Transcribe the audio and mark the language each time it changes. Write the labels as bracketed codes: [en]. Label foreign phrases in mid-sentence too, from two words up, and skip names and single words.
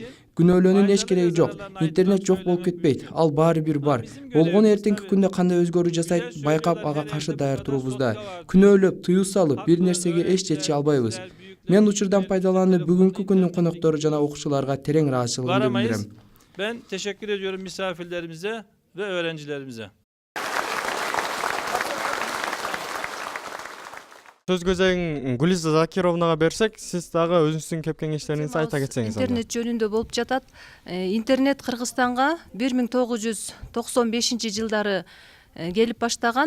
[ky] Күнөөлөөнүн эч кереги жок. Интернет жок болуп кетпейт. Ал баары бир бар. Болгону эртеңки күндө кандай өзгөрүү жасайт, байкап ага каршы даяр туруубузда. Күнөөлөп, тыюу салып, бир нерсеге эч жетише албайбыз. Мен учурдан пайдаланып бүгүнкү күндүн коноктору жана окуучуларга терең ыраазычылыгымды билдирем. [tr] Ben teşekkür ediyorum misafirlerimize ve öğrencilerimize. [ky] Сөз кезегин Гулиза Закировнага берсек, сиз дагы өзүңүздүн кеп кеңештериңизди айта кетсеңиз. Интернет жөнүндө болуп жатат. Интернет Кыргызстанга 1995 жылдары келип баштаган.